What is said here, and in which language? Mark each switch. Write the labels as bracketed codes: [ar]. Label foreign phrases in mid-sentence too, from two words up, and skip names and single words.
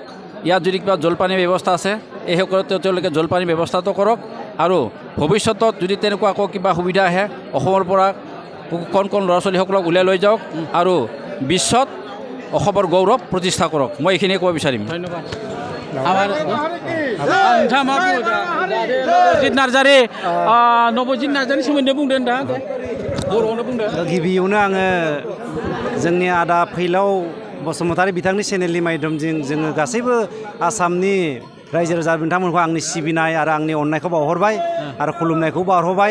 [as] ইয়াত যদি কিবা জলপানীৰ ব্যৱস্থা আছে এইসকলে তেওঁলোকে জলপানীৰ ব্যৱস্থাটো কৰক আৰু ভৱিষ্যতত যদি তেনেকুৱা আকৌ কিবা সুবিধা আহে অসমৰ পৰা কণ ল'ৰা ছোৱালীসকলক উলিয়াই লৈ যাওক আৰু বিশ্বত অসমৰ গৌৰৱ প্ৰতিষ্ঠা কৰক। মই এইখিনিয়ে ক'ব বিচাৰিম। ধন্যবাদ। [brx] नबजित नार्जारिनि सोमोन्दै बुंदों दा बर'आवनो बुंदों। गिबियावनो आङो जोंनि आदा फैलाव बसुमतारी बिथांनि चेनेलनि माध्यमजों जोङो गासैबो आसामनि रायजो राजा बिथांमोनखौ आंनि सिबिनाय आरो आंनि अननायखौ बावहरबाय आरो खुलुमनायखौ बावहरबाय।